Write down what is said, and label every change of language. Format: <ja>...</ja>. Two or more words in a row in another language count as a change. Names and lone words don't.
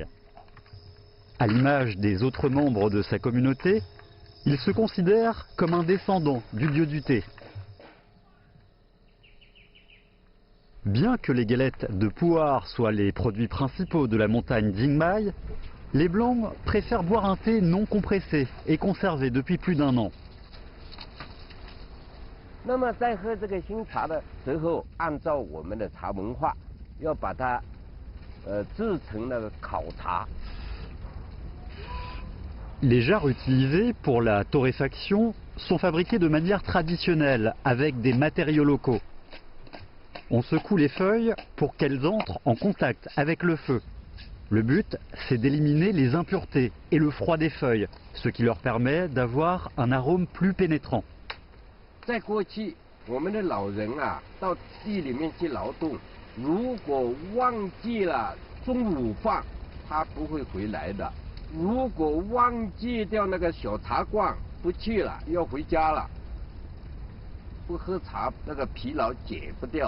<fr>À l'image des autres membres de sa communauté, il se considère comme un descendant du dieu du thé. Bien que les galettes de pu'er soient les produits principaux de la montagne Dingmai, les Blancs préfèrent boire un thé non compressé et conservé depuis plus d'1 an.</fr> <zh>那么在喝这个新茶的时候，按照我们的茶文化，要把它制成那个烤茶。</zh> <fr>Les jarres utilisées pour la torréfaction sont fabriquées de manière traditionnelle avec des matériaux locaux. On secoue les feuilles pour qu'elles entrent en contact avec le feu. Le but, c'est d'éliminer les impuretés et le froid des feuilles, ce qui leur permet d'avoir un arôme plus pénétrant.</fr> <zh>在过去，我们的老人啊，到地里面去劳动，如果忘记了中午饭，他不会回来的。如果忘记掉那个小茶罐不去了，要回家了，不喝茶那个疲劳解不掉。</zh>